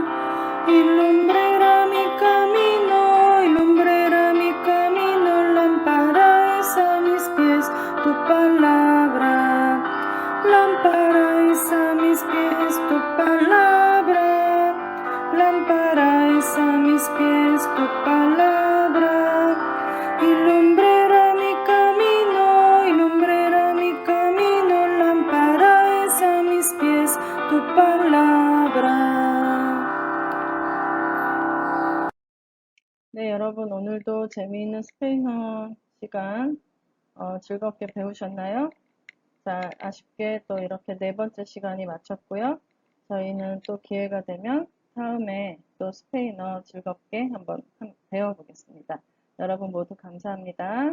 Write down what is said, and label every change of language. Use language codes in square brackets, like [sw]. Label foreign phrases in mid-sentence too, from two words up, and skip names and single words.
[es] y lumbrera mi camino, y lumbrera mi camino, lámpara es a mis pies tu palabra, lámpara es a mis pies tu palabra, lámpara es a mis pies tu palabra, y lumbrera mi camino, y lumbrera mi camino, lámpara es a mis pies tu palabra. [ko] 네, 여러분 오늘도 재미있는 스페인어 시간 즐겁게 배우셨나요? 자, 아쉽게 또 이렇게 4번째 시간이 마쳤고요. 저희는 또 기회가 되면 다음에 또 스페인어 즐겁게 한번 배워보겠습니다. 여러분 모두 감사합니다.